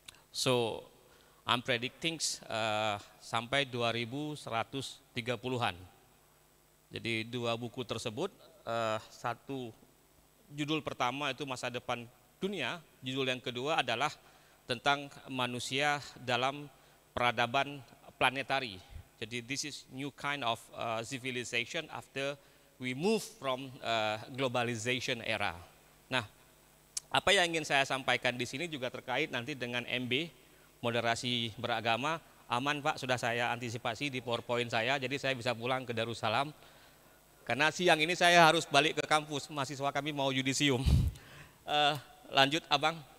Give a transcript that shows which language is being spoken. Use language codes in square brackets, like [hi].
[en] So, I'm predicting sampai 2130-an. [id] Jadi 2 buku tersebut, satu judul pertama itu Masa Depan Dunia, judul yang kedua adalah tentang manusia dalam peradaban planetari. [en] Jadi this is new kind of civilization after we move from globalization era. [id] Nah, apa yang ingin saya sampaikan di sini juga terkait nanti dengan MB, moderasi beragama. Aman Pak, sudah saya antisipasi di PowerPoint saya, jadi saya bisa pulang ke Darussalam. Karena siang ini saya harus balik ke kampus, mahasiswa kami mau yudisium. Lanjut Abang.